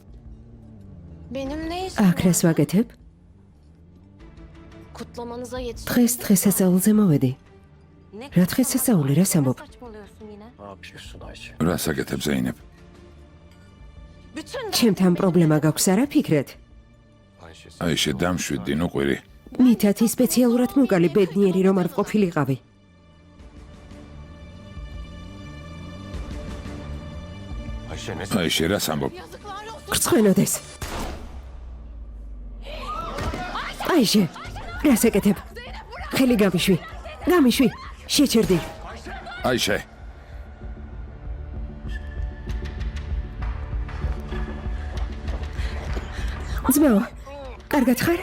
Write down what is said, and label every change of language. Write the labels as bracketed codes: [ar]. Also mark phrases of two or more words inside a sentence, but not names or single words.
[tr] Benim ne işim [ka] აქ რას ვაკეთებ? [tr] Kutlamanıza yetiştim. [ka] დღეს დღესასწაულზე მოვედი. [tr] Ne [ka] რა დღესასწაული, რას [tr] Ne [ka] ამბობ? [tr] saçmalıyorsun yine? Ne yapıyorsun Ayşe? [ka] რას აკეთებ ზეინებ? [tr] Bütün [ka] ჩემთან პრობლემა გაქვს არა ფიქრეთ? [tr] Ayşe sen. [ka] აიშე დამშვიდდი, ნუ ყვირი. მითათი სპეციალურად მოკალი ბედნიერი რომ არ ვყოფილიყავი. [tr] Ayşe ne? [ka] აიშე რას ამბობ? [tr] yazıklar olsun. [ka] გრცხვენოდეს. აიშე, რას აკეთებ? ხელი გამიშვი. გამიშვი. შეჩერდი. აიშე, ძმაო, კარგად ხარ?